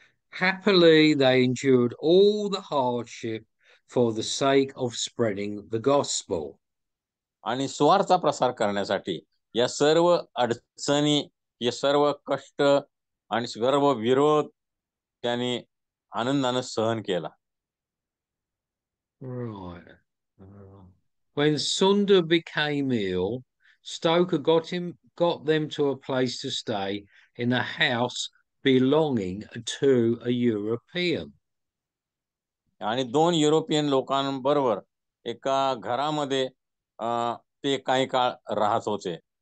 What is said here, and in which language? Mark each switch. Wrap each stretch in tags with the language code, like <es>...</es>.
<en>Happily they endured all the hardship for the sake of spreading the gospel.</en> <mr>आणि सुवार्ता प्रसार करण्यासाठी या सर्व अडचणी, या सर्व कष्ट आणि सर्व विरोध त्यांनी आनंदाने सहन केला.</mr> <en>Right. When Sunda became ill, Stoker got them to a place to stay in a house belonging to a European.</en> <mr>आणि 2 युरोपियन लोकांबरोबर एका घरामध्ये ते काही काळ राहत होते.</mr>